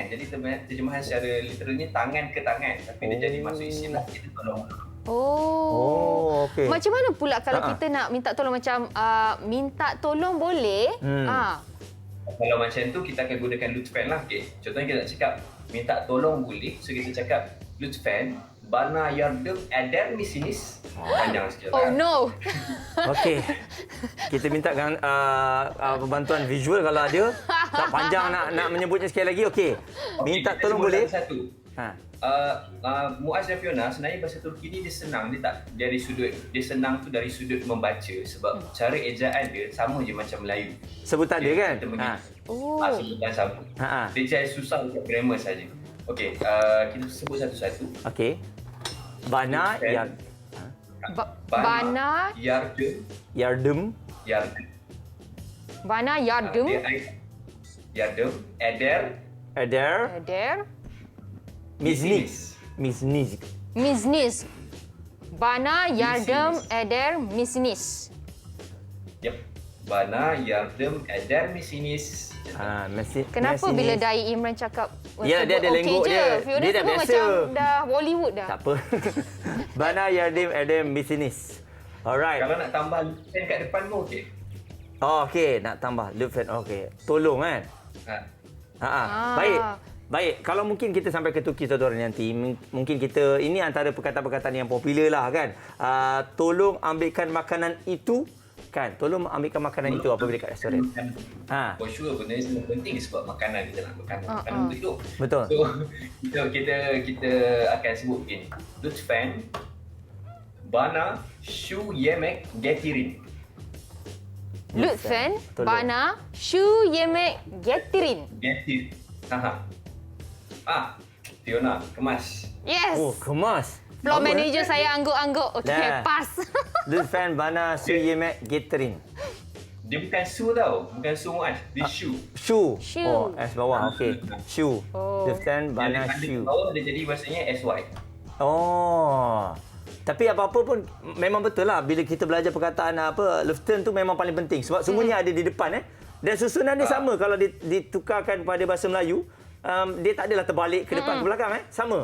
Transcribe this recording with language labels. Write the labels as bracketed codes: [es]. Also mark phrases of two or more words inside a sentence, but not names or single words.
[ms] Jadi terjemahan secara literalnya tangan ke tangan. Tapi dia jadi masuk istilah kita tolong. Okey. Macam mana pula kalau kita nak minta tolong macam minta tolong boleh? Kalau macam tu kita akan gunakan lütfen lah. Okay. Contohnya kita nak cakap minta tolong boleh. So kita cakap [tr] lütfen bana yardım eder misiniz. [ms] Panjang sikit. Oh no. Okey. Kita minta bantuan visual kalau ada. Tak panjang nak menyebutnya sekali lagi. Okey. Minta kita tolong sebut boleh. Satu. Muaz dan Fiona sebenarnya bahasa Turki ni dia senang, dia senang tu dari sudut membaca sebab cara ejaan dia sama je macam Melayu. Sebutan dia kan? Sebutan sama. Dia jadi susah untuk grammar saja. Okey, kita sebut satu-satu. Okey. Bana Bana yardım. [tr] Bana yardım. Yardım eder Misniz. Bana yardım eder misiniz. Yep. Bana yardım eder misiniz? [ms] Kenapa bila Dai Imran cakap dia ada lenggok dia. Fiona Dia dah semua biasa. macam dah Bollywood dah. Tak apa. Bana yardım eder misiniz. Alright. Kalau nak tambah lütfen kat depan pun okey. Okey, nak tambah lütfen. Okey. Tolong kan? Baik, kalau mungkin kita sampai ke Turki saudara nanti, mungkin kita, ini antara perkataan-perkataan yang popular lah kan. Tolong ambilkan makanan itu makan. Tolong ambilkan makanan itu apabila dekat restoran. Ha. [en] For sure [ms] benda ni sangat penting sebab makanan kita nak makan makanan untuk hidup. Betul. So kita akan sebut begini. [tr] Lutfen bana shu yemek getirin. [ms] Lutfen Tolong. [tr] bana shu yemek getirin. [ms] Getir. Fiona kemas. Yes. Oh, kemas. Floor Bagus, manager saya angguk-angguk. Okey, Dah. pas. [tr] Lutfen bana su yemek getirin. [ms] Dia bukan su tau, bukan su muas, dia shu. Shu. Shu. Oh, S bawah. Okey. Shu. Oh. [tr] Lutfen bana [ms] Dia shu. bawah dia jadi bahasanya SY. Oh. Tapi apa-apa pun memang betul lah bila kita belajar perkataan Luften tu memang paling penting sebab semuanya ada di depan Dan susunan dia sama kalau ditukarkan pada bahasa Melayu, dia tak adalah terbalik ke depan ke belakang sama.